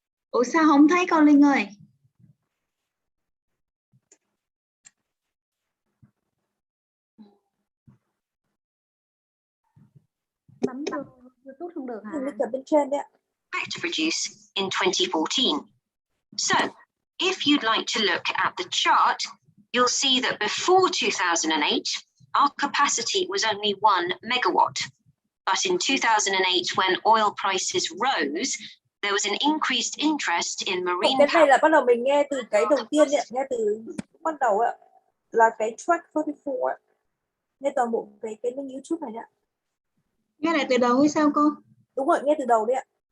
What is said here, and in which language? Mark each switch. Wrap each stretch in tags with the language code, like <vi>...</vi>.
<vi>Ủa sao không thấy con Linh ơi? Bấm vô YouTube không được hả? Bên trên đấy ạ.</vi> <en>To produce in 2014. So, if you'd like to look at the chart, you'll see that before 2008, our capacity was only 1 megawatt. But in 2008, when oil prices rose, there was an increased interest in marine</en> <vi>Cái này</vi> <en>power.</en> <vi>là bắt đầu mình nghe từ cái đầu tiên ạ, nghe từ bắt đầu ạ, là cái track 44 ạ. Nghe toàn bộ cái link YouTube này ạ. Nghe lại từ đầu hay sao cô? Đúng rồi, nghe từ đầu đấy ạ.</vi>